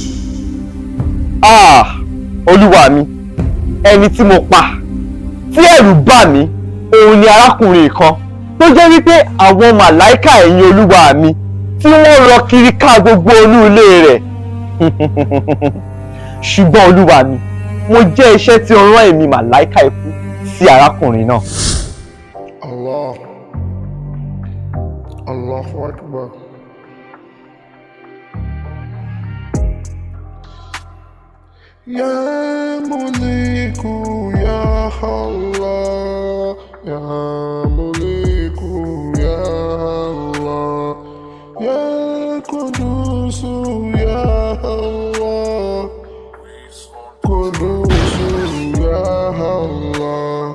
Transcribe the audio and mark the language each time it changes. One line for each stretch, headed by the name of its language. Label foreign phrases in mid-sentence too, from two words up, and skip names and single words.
Yoruba: olúwa mi ẹni tí mo pa tí ẹ̀rù bà mí òun ni arákùnrin kan tó jẹ́ wípé àwọn màláìka ẹ̀yìn olúwa mi tí wọ́n rọ kiri ká gbogbo olú ilé rẹ̀ ṣùgbọ́n olúwa mi mo jẹ́ iṣẹ́ tí ó rán èmi màláìka ikú sí arákùnrin náà.
Arabic: الله، الله أكبر. يا مليك يا الله، يا مليك يا الله، يا قدوس يا الله، قدوس يا الله,